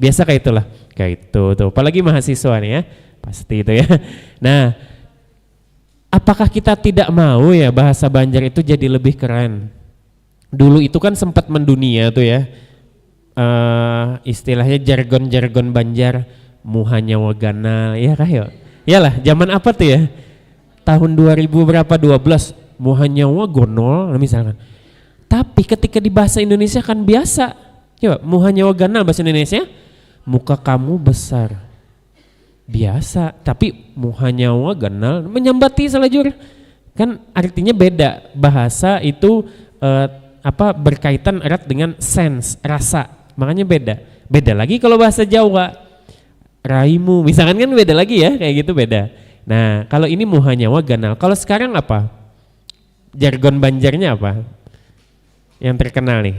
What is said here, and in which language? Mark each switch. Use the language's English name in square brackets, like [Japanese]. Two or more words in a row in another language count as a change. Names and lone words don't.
[Indonesian] Biasa kayak itulah, kayak itu tuh. Apalagi mahasiswa nih ya, pasti itu ya. Nah, apakah kita tidak mau ya bahasa Banjar itu jadi lebih keren? Dulu itu kan sempat mendunia tuh ya. Istilahnya jargon-jargon Banjar, [Banjar] muhanyawa ganal, [Indonesian] ya kah ya? Iyalah, zaman apa tuh ya? Tahun 2000 berapa? 12, [Banjar] muhanyawa gonol [Indonesian] misalkan. Tapi ketika di bahasa Indonesia kan biasa. Coba, [Banjar] muhanyawa ganal [Indonesian] bahasa Indonesia, muka kamu besar. [Banjar] Biasa, tapi muhanyawa ganal menyambati selajur. [Indonesian] Kan artinya beda. Bahasa itu berkaitan erat dengan sense, rasa. Makanya beda lagi kalau bahasa Jawa, raimu misalkan kan beda lagi ya, kayak gitu beda. Nah kalau ini [Banjar] muhanyawa ganal, [Indonesian] kalau sekarang apa jargon Banjarnya apa yang terkenal nih?